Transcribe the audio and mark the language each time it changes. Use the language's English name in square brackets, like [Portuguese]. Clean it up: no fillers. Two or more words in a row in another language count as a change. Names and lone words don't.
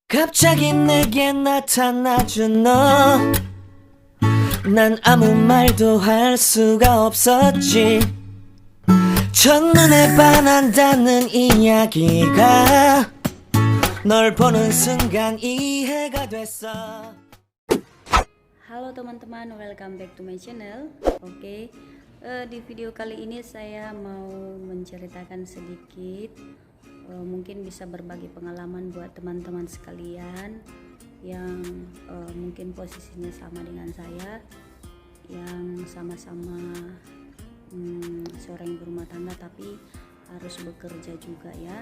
[Korean] 갑자기 내게 나타나준 너, 난 아무 말도 할 수가 없었지. 첫눈에 반한다는 이야기가 널 보는 순간 이해가 됐어. [Indonesian] Halo teman-teman, [English] welcome back to my channel. [Indonesian] Oke, di video kali ini saya mau menceritakan sedikit, mungkin bisa berbagi pengalaman buat teman-teman sekalian yang mungkin posisinya sama dengan saya, yang sama-sama seorang ibu rumah tangga tapi harus bekerja juga ya.